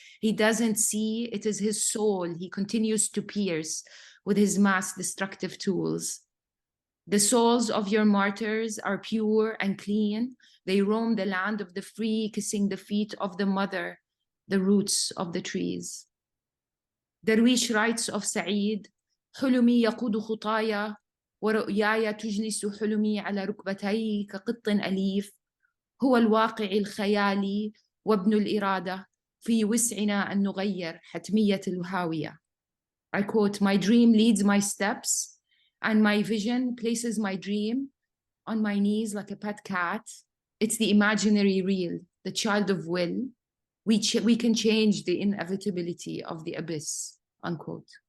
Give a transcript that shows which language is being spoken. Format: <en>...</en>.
<en>He doesn't see it is his soul he continues to pierce with his mass destructive tools. The souls of your martyrs are pure and clean. They roam the land of the free, kissing the feet of the mother, the roots of the trees. Darwish writes of Said,</en> <ar>حلمي يقود خطايا ورؤياي تجلس حلمي على ركبتي كقط أليف هو الواقع الخيالي وابن الإرادة في وسعنا أن نغير حتمية الهاوية.</ar> <en>I quote, my dream leads my steps and my vision places my dream on my knees like a pet cat. It's the imaginary real, the child of will. We can change the inevitability of the abyss, unquote.</en>